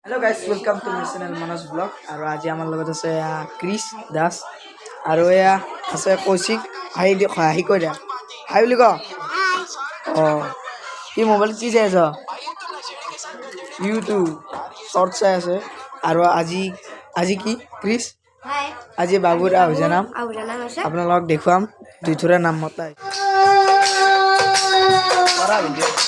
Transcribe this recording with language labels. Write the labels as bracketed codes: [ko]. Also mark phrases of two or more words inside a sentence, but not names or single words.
[en] Hello guys, welcome to my channel Manas Vlog. [as] আৰু আজি আমাৰ লগত আছে ক্ৰিছ দাস আৰু এয়া আছে কৌশিক। হাই দি হাই কৈ দিয়া, হাই বুলি ক। কি মোবাইল কি চাই আছ? ইউটিউব শর্ট চাই আছে। আৰু আজি কি ক্ৰিছ? আজি বাবুৰ আহুজা নাম আপোনালোকক দেখুৱাম। দুইথৰা নাম মতাই কৰা ভিডিঅ'।